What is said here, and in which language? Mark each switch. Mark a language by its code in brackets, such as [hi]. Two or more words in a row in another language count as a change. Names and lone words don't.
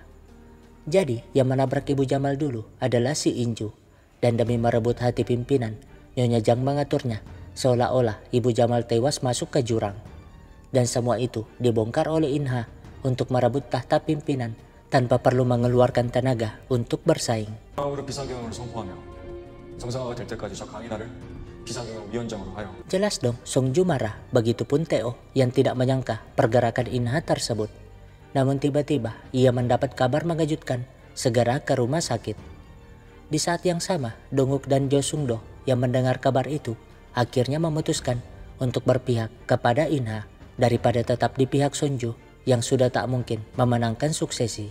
[id] Jadi, yang menabrak Ibu Jamal dulu adalah si Inju. Dan demi merebut hati pimpinan, Nyonya Jang mengaturnya seolah-olah Ibu Jamal tewas masuk ke jurang. Dan semua itu dibongkar oleh Inha untuk merebut tahta pimpinan tanpa perlu mengeluarkan tenaga untuk bersaing. [ko] 다음으로 비상경영을 선포하며 정상화가 될 때까지 저 강인하를 비상경영위원장으로 하여. [id] Jelas dong, Songju marah. Begitupun Teo yang tidak menyangka pergerakan Inha tersebut. Namun tiba-tiba ia mendapat kabar mengejutkan, segera ke rumah sakit. Di saat yang sama, Donguk dan Jo Sung-do yang mendengar kabar itu akhirnya memutuskan untuk berpihak kepada Inha daripada tetap di pihak Sonju yang sudah tak mungkin memenangkan suksesi.